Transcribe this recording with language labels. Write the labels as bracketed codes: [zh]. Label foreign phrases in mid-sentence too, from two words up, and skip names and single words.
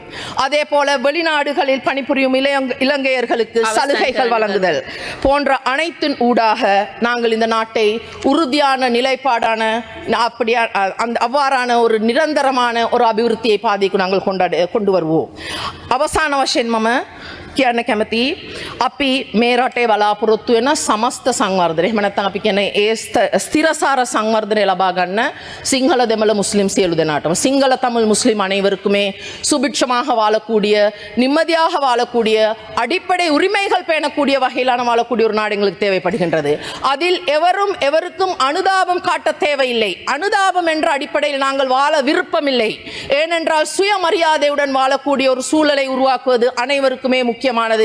[ta] அதே போல வெளிநாடுகளில் பணிபுரியும் இலங்கையர்களுக்கு சலுகைகள் வழங்குதல் போன்ற அனைத்தின் ஊடாக நாங்கள் இந்த நாட்டை உறுதியான நிலைப்பாடான அவ்வாறான ஒரு நிரந்தரமான ஒரு அபிவிருத்தியை பாதைக்கு நாங்கள் கொண்டு வருவோம். [si] අවසාන වශයෙන් මම කියන්න කැමති අපි මේ රටේ බලාපොරොත්තු වෙන සමස්ත සංවර්ධනය, එහෙම නැත්නම් අපි කියන්නේ ඒ ස්ථිරසාර සංවර්ධනය ලබා ගන්න சிங்கள දෙමළ முஸ்லிம் සියලු දෙනාටම, [ta] சிங்கள தமிழ் முஸ்லிம் அனைவருக்குமே சுபிட்சமாக வாழக்கூடிய, நிம்மதியாக வாழக்கூடிய, அடிப்படை உரிமைகள் பேணக்கூடிய வகையிலான வாழக்கூடிய ஒரு நாடு எங்களுக்கு தேவைப்படுகின்றது. அதில் எவருக்கும் அனுதாபம் காட்ட தேவையில்லை. அனுதாபம் என்ற அடிப்படையில் நாங்கள் வாழ விருப்பமில்லை. ஏனென்றால் சுயமரியாதையுடன் வாழக்கூடிய ஒரு சூழலை உருவாக்குவது அனைவருக்குமே முக்கியமானது.